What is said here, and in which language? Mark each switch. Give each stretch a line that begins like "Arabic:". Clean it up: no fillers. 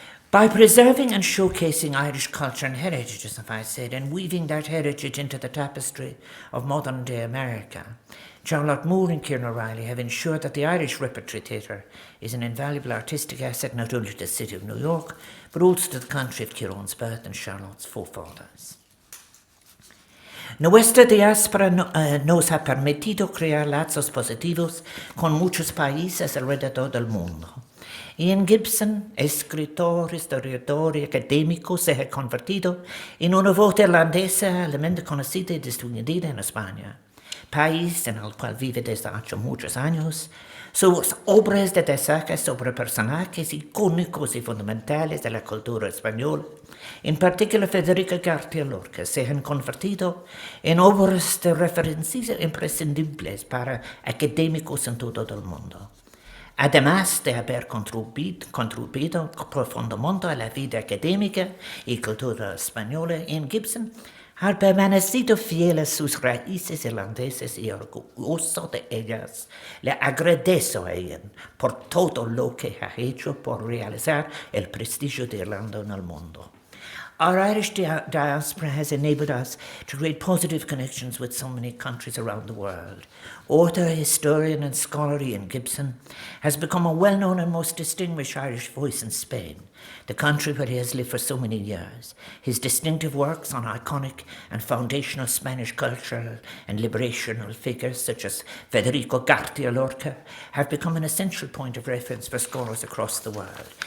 English: By preserving and showcasing Irish culture and heritage, as I said, and weaving that heritage into the tapestry of modern-day America, Charlotte Moore and Ciaran O'Reilly have ensured that the Irish Repertory Theatre is an invaluable artistic asset not only to the city of New York, but also to the country of Ciaran's birth and Charlotte's forefathers.
Spanish: Nuestra diaspora nos ha permitido crear lazos positivos con muchos países alrededor del mundo. Ian Gibson, escritor, historiador y académico, se ha convertido en una voz irlandesa altamente conocida y distinguida en España, país en el cual vive desde hace muchos años. Sus obras de destaque sobre personajes icónicos y fundamentales de la cultura española, en particular Federica García Lorca, se han convertido en obras de referencia imprescindibles para académicos en todo el mundo. Además de haber contribuido profundamente a la vida académica y cultural española, en Gibson ha permanecido fiel a sus raíces irlandesas y orgulloso de ellas. Le agradezco a Ian por todo lo que ha hecho por realizar el prestigio de Irlanda en el mundo.
English: Our Irish diaspora has enabled us to create positive connections with so many countries around the world. Author, historian and scholar Ian Gibson has become a well-known and most distinguished Irish voice in Spain, the country where he has lived for so many years. His distinctive works on iconic and foundational Spanish cultural and liberational figures such as Federico García Lorca have become an essential point of reference for scholars across the world.